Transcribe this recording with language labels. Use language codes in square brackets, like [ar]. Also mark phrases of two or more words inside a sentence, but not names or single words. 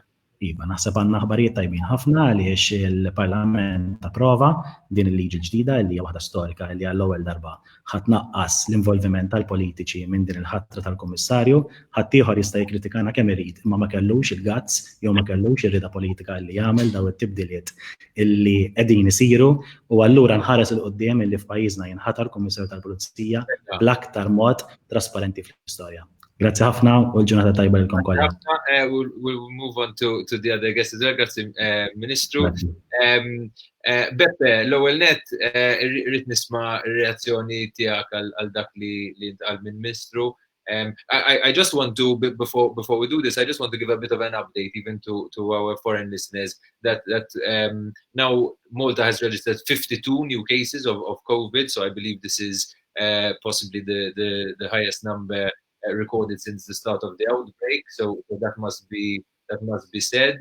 [mt] Iva, naħseb għandna aħbarijiet tajbin ħafna għaliex il-Parlament approva din il-liġi ġdida li hija waħda storika li għall-ewwel darba ħadd naqqas l-involviment tal-politiċi minn din il-ħatra tal-Kummissarju, ħadd ieħor jista' jikkritikana kemm irid imma ma kellux il-gazz jew ma kellux ir-rieda politika li jagħmel daw it-tibdiliet illi qegħdin isiru u allura nħares il qudiem illi f'pajjiżna jinħatar Kummissarju tal-Pulizija bl-aktar mod trasparenti fl-istorja. Grazie ħafna u l-ġurnata tajba lilkom kollha. [en] We'll move on to the other guests as well. [mt] Grazie Ministru. Beppe, l-ewwel net rrid nisma' reazzjoni tiegħek għal dak li ntqal minn Ministru. [en] I just want to before we do this, I just want to give a bit of an update even to our foreign listeners that now Malta has registered 52 new cases of COVID, so I believe this is possibly the highest number recorded since the start of the outbreak, so that must be must be said.